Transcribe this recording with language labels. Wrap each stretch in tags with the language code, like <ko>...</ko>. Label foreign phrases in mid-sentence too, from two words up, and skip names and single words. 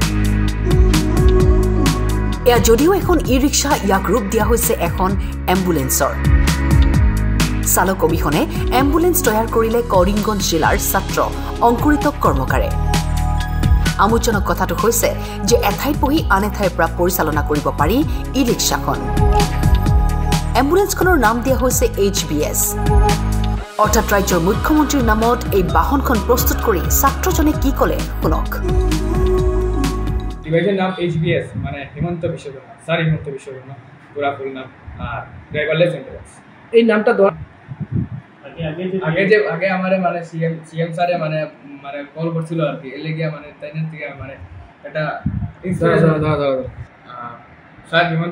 <as>এয়া যদিও এখন ই-ৰিক্সা ইয়াক ৰূপ দিয়া হৈছে এখন এম্বুলেন্সৰ চালক অবিহনে এম্বুলেন্স তৈয়াৰ কৰিলে কৰিমগঞ্জ জিলাৰ ছাত্ৰ অংকুৰিত কৰ্মকাৰে আমোদজনক কথাটো হৈছে যে এঠাইত বহি আন এঠাইৰ পৰা পৰিচালনা কৰিব পাৰি ই-ৰিক্সাখন এম্বুলেন্সখনৰ নাম দিয়া হৈছে HBS অৰ্থাৎ ৰাজ্যৰ মুখ্যমন্ত্ৰীৰ নামত এই বাহনখন প্ৰস্তুত কৰি ছাত্ৰজনে কি ক'লে শুনক</as> <syl>ডিভাইসের নাম HBS মানে হিমন্ত বিশ্ব শর্মা স্যার হিমন্ত বিশ্ব শর্মা পুরা ফুল নাম আর</syl> <en>driverless ambulance</en> <syl>এই নামটা আগে আমারে মানে সিএম স্যারে মানে কল করছিল আর কি এলে গিয়া মানে তাইনের থেকে মানে এটা স্যার হিমন্ত</syl>